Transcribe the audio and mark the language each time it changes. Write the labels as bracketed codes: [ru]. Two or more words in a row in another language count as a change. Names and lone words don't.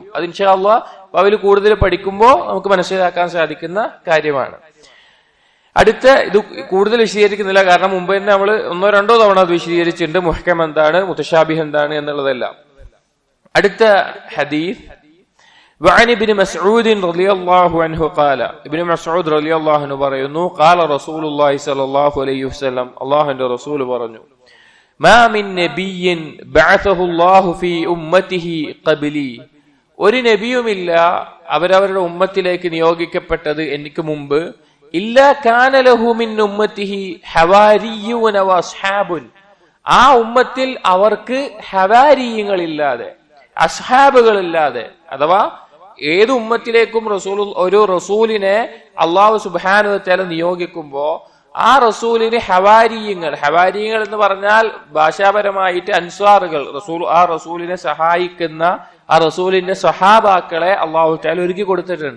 [ml] അത് [ar] إن شاء الله [ml] അവയിൽ കൂടുതൽ പഠിക്കുമ്പോൾ നമുക്ക് മനസ്സിലാക്കാൻ സാധിക്കുന്ന കാര്യമാണ്. അടുത്ത ഇത് കൂടുതൽ വിശദീകരിക്കുന്നില്ല, കാരണം മുമ്പ് തന്നെ നമ്മൾ ഒന്നോ രണ്ടോ തവണ അത് വിശദീകരിച്ചിട്ടുണ്ട്, മുഹ്കം എന്താണ് മുതശാബിഹ് എന്താണ് എന്നുള്ളതെല്ലാം. അടുത്ത ഹദീസ് [ar] وعن ابن مسعود رضي الله عنه قال ابن مسعود رضي الله عنه പറയുന്നു قال رسول الله صلى الله عليه وسلم [ml] അല്ലാഹുവിന്റെ റസൂൽ പറഞ്ഞു [ar] ما من نبي بعثه الله في امته قبلي, [ml] ഒരു നബിയുമില്ല അവരവരുടെ ഉമ്മത്തിലേക്ക് നിയോഗിക്കപ്പെട്ടത് എനിക്ക് മുമ്പ്, [ar] إلا كان له من أمته حواريون وأصحاب, [ml] ആ ഉമ്മത്തിൽ അവർക്ക് ഹവാരിയങ്ങളില്ലാതെ അസ്ഹാബുകളില്ലാതെ, അഥവാ ഏത് ഉമ്മത്തിലേക്കും ഒരു റസൂലിനെ അള്ളാഹു [ar] سبحانه وتعالى [ml] നിയോഗിക്കുമ്പോ ആ റസൂലിന് ഹവാരിയങ്ങൾ എന്ന് പറഞ്ഞാൽ ഭാഷാപരമായിട്ട് അൻസ്വാറുകൾ, ആ റസൂലിനെ സഹായിക്കുന്ന ആ റസൂലിന്റെ സഹാബാക്കളെ [ar] الله تعالى [ml] ഒരുക്കി കൊടുത്തിട്ടുണ്ട്.